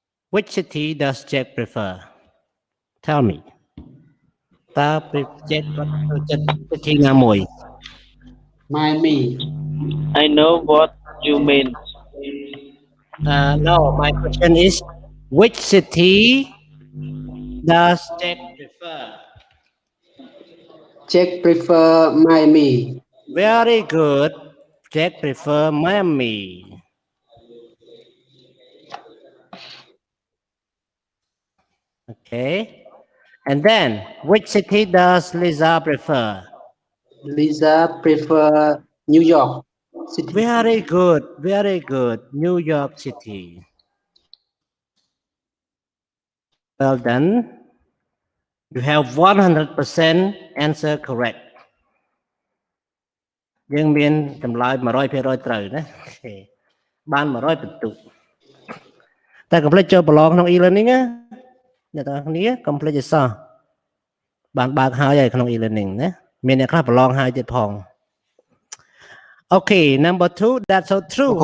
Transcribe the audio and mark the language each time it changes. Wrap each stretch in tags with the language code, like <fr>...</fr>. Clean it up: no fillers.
<en>Which city does Jack prefer? Tell me.</en> <km>តើ Jack គាត់ចូលចិត្ត city ណាមួយ</km> <en>Miami I know what you mean No, my question is which city does Jack Jack prefer Miami Very good. Jack prefer Miami. Okay. And then, which city does Lisa prefer? Lisa prefer New York City Very good. Very good. New York City. Well done. You have 100% answer correct.</en> <km>យើងមានចម្លើយ 100% ត្រូវណាអូខេបាន100បន្ទុកតែកុំភ្លេចចូលប្រឡងក្នុង e-learning ណាអ្នកទាំងគ្នាកុំភ្លេចឲ្យសោះបានបើកហើយក្នុង e-learning ណាមានអ្នកខ្លះប្រឡងហើយទៀតផង</km> <en>Okay, number 2 that's so true.</en>